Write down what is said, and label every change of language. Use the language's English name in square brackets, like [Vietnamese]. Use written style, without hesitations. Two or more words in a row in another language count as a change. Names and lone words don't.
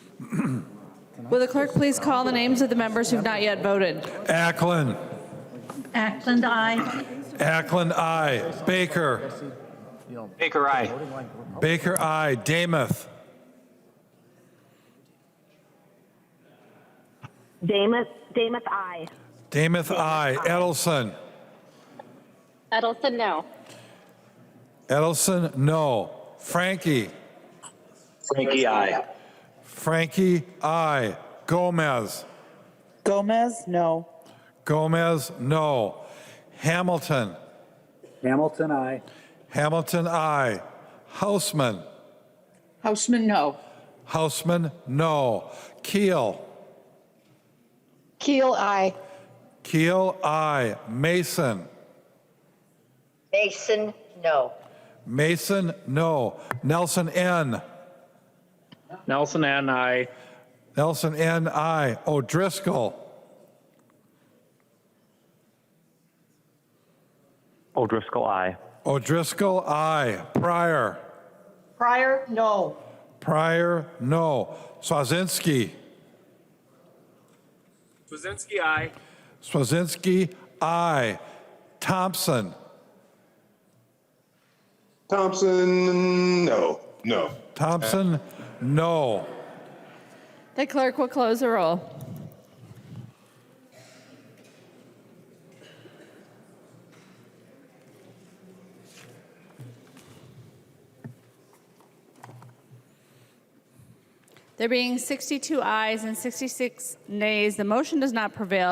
[English] Will the clerk please call the names of the members who've not yet voted? Ackland. Ackland, aye. Ackland, aye. Baker. Baker, aye. Baker, aye. Damath. Damath, aye. Damath, aye. Edelson. Edelson, no. Edelson, no. Frankie. Frankie, aye. Frankie, aye. Gomez. Gomez, no. Gomez, no. Hamilton. Hamilton, aye. Hamilton, aye. Houseman. Houseman, no. Houseman, no. Keel. Keel, aye. Keel, aye. Mason. Mason, no. Mason, no. Nelson, N. Nelson, N, aye. Nelson, N, aye. O'Driscoll. O'Driscoll, aye. O'Driscoll, aye. Pryor. Pryor, no. Pryor, no. Swazinski. Swazinski, aye. Swazinski, aye. Thompson. Thompson, no. No. Thompson, no. The clerk will close the roll. There being 62 ayes and 66 nays, the motion does not prevail.